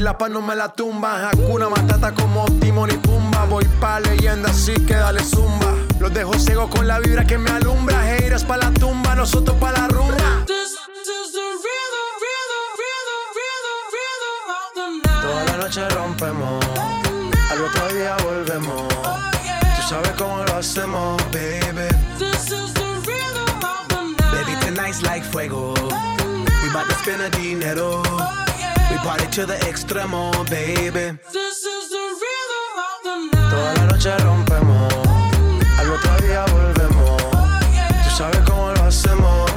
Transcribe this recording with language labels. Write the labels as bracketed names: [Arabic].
[Spanish] No me la tumba, Hakuna Matata como Timón y Pumba. Voy pa' leyenda, así que dale zumba. Los dejo ciego con la vibra que me alumbra. Haters pa' la tumba, nosotros pa' la rumba. [English] This is the rhythm of the night. [Spanish] Toda la noche rompemos, al otro día volvemos. Oh, yeah. Tú sabes cómo lo hacemos, baby. [English] This is the rhythm of the night. Baby, tonight's like [Spanish] fuego. Oh, [English] we bout to spend the [Spanish] dinero. Oh, [English] we party to the [Spanish] extremo, [English] baby. This is the rhythm of the night. [Spanish] Toda la noche rompemos, al otro día volvemos. Oh, yeah. Tú sabes cómo lo hacemos.